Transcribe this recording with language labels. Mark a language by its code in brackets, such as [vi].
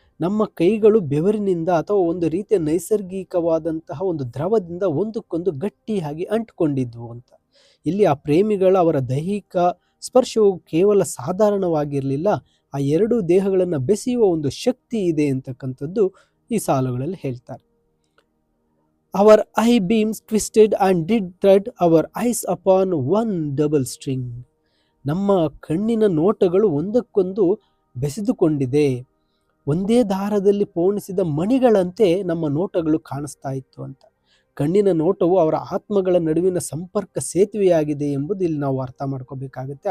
[kn] ನಮ್ಮ ಕೈಗಳು ಬೆವರಿನಿಂದ ಅಥವಾ ಒಂದು ರೀತಿಯ ನೈಸರ್ಗಿಕವಾದಂತಹ ಒಂದು ದ್ರವದಿಂದ ಒಂದಕ್ಕೊಂದು ಗಟ್ಟಿಯಾಗಿ ಅಂಟಿಕೊಂಡಿದ್ವು ಅಂತ. ಇಲ್ಲಿ ಆ ಪ್ರೇಮಿಗಳ ಅವರ ದೈಹಿಕ ಸ್ಪರ್ಶವು ಕೇವಲ ಸಾಧಾರಣವಾಗಿರಲಿಲ್ಲ, ಆ ಎರಡೂ ದೇಹಗಳನ್ನು ಬೆಸೆಯುವ ಒಂದು ಶಕ್ತಿ ಇದೆ ಅಂತಕ್ಕಂಥದ್ದು ಈ ಸಾಲುಗಳಲ್ಲಿ ಹೇಳ್ತಾರೆ. [en] Our eye beams twisted and did thread our eyes upon one double string. [kn] ನಮ್ಮ ಕಣ್ಣಿನ ನೋಟಗಳು ಒಂದಕ್ಕೊಂದು ಬೆಸೆದುಕೊಂಡಿದೆ, ಒಂದೇ ದಾರದಲ್ಲಿ ಪೋಣಿಸಿದ ಮಣಿಗಳಂತೆ ನಮ್ಮ ನೋಟಗಳು ಕಾಣಿಸ್ತಾ ಇತ್ತು ಅಂತ. ಕಣ್ಣಿನ ನೋಟವು ಅವರ ಆತ್ಮಗಳ ನಡುವಿನ ಸಂಪರ್ಕ ಸೇತುವೆಯಾಗಿದೆ ಎಂಬುದು ಇಲ್ಲಿ ನಾವು ಅರ್ಥ ಮಾಡ್ಕೋಬೇಕಾಗುತ್ತೆ.